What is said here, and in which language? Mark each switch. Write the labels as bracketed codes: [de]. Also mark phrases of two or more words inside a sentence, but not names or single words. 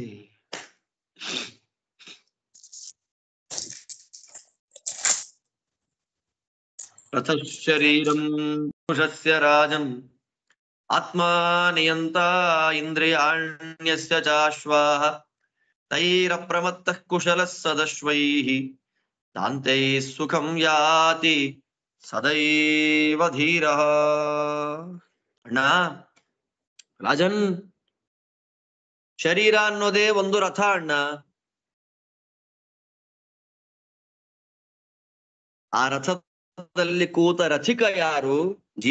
[sa] ರಥ ಶರೀರಂ ಪುರುಷಸ್ಯ ರಾಜಂ ಆತ್ಮ ನಿಯಂತ ಇಂದ್ರಿಯಾಣ್ಯಸ್ಯ ಚಾಶ್ವಾಹ ತೈರಪ್ರಮತ್ತಃ ಕುಶಲಃ ಸದಶ್ವೈಃ ದಾಂತೈ ಸುಖಂ ಯಾತಿ ಸದೈವ ಧೀರಃ. [kn] ಅಣ್ಣ ರಾಜನ್, ಶರೀರ ಅನ್ನೋದೇ ಒಂದು ರಥ ಅಣ್ಣ. ಆ ರಥದಲ್ಲಿ ಕೂತ ರಥಿಕ ಯಾರು? ಜೀವ.